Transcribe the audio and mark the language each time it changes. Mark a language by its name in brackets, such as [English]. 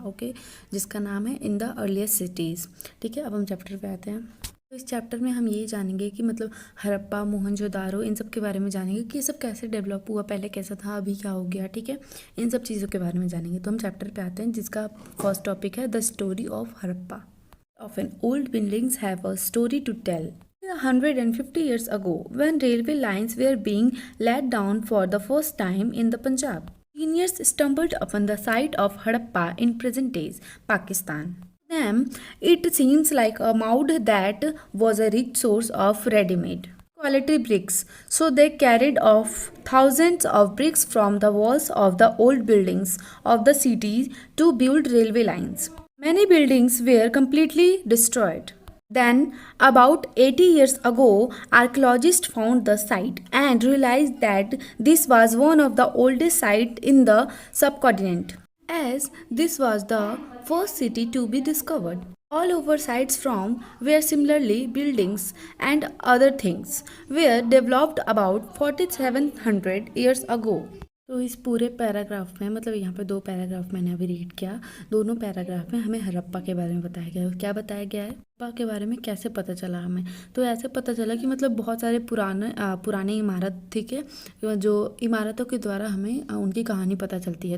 [Hindi] Okay, जिसका नाम है इन द अर्लीस्ट सिटीज़। ठीक है, अब हम चैप्टर पे आते हैं। तो इस चैप्टर में हम ये जानेंगे कि मतलब हड़प्पा, मोहनजोदारो, इन सब के बारे में जानेंगे कि ये सब कैसे डेवलप हुआ, पहले कैसा था, अभी क्या हो गया। ठीक है, इन सब चीज़ों के बारे में जानेंगे। तो हम चैप्टर पे आते हैं, जिसका फर्स्ट टॉपिक है the story of Harappa. [English] Often old buildings have a story to tell. 150 years ago, when railway lines were being laid down for the first time in the Punjab, engineers stumbled upon the site of Harappa in present day Pakistan. To them, it seems like a mound that was a rich source of ready-made quality bricks. So they carried off thousands of bricks from the walls of the old buildings of the cities to build railway lines. Many buildings were completely destroyed. Then, about 80 years ago, archaeologists found the site and realized that this was one of the oldest sites in the subcontinent, as this was the first city to be discovered. All over sites from where similarly buildings and other things were developed about 4700 years ago. [Hindi] तो इस पूरे paragraph में, मतलब यहाँ पे दो paragraph मैंने अभी रीड किया, दोनों पैराग्राफ में हमें हड़प्पा के बारे में बताया गया है। क्या बताया गया है हड़प्पा के बारे में, कैसे पता चला हमें? तो ऐसे पता चला कि मतलब बहुत सारे पुराने इमारत, ठीक है, जो इमारतों के द्वारा हमें उनकी कहानी पता चलती है।